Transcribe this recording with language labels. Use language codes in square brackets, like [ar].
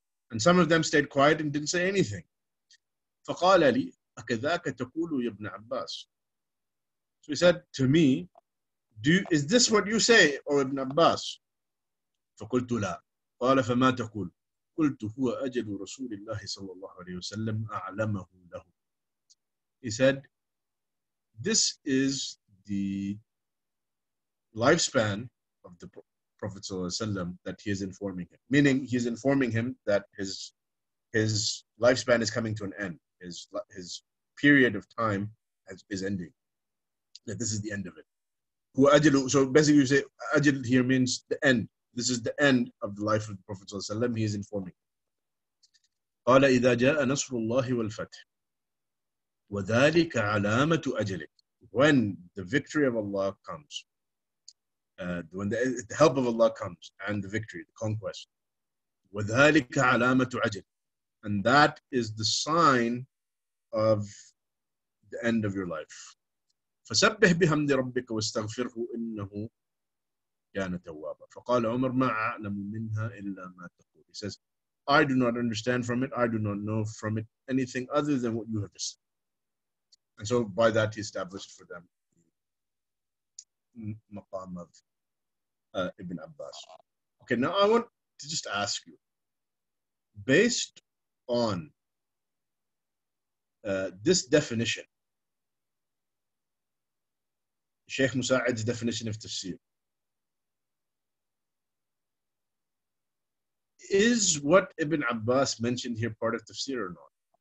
[en] And some of them stayed quiet and didn't say anything. [ar] فقال لي أكذاك تقول يا ابن عباس. [en] So he said to me, is this what you say, O Ibn Abbas? [ar] فقلت لا. قال فما تقول؟ قلت هو أجل رسول الله صلى الله عليه وسلم أعلمه له. [en] He said, this is the lifespan of the Prophet ﷺ that he is informing him. Meaning he is informing him that his lifespan is coming to an end. His period of time is ending. That this is the end of it. So basically you say ajal here means the end. This is the end of the life of the Prophet ﷺ. He is informing. [ar] قال إذا جاء نصر الله والفتح وذلك علامة أجله. [en] When the victory of Allah comes, when the help of Allah comes and the victory, the conquest, [ar] وذلك علامة أجل, [en] and that is the sign of the end of your life. [ar] فسبح بحمد ربك واستغفره إنه كان توابا. فقال عمر ما أعلم منها إلا ما تقول. [en] He says, I do not understand from it, I do not know from it anything other than what you have just said. And so by that he established for them the maqam of Ibn Abbas. Okay, now I want to just ask you, based on this definition, Shaykh Musa'id's definition of tafsir, is what Ibn Abbas mentioned here part of tafsir or not?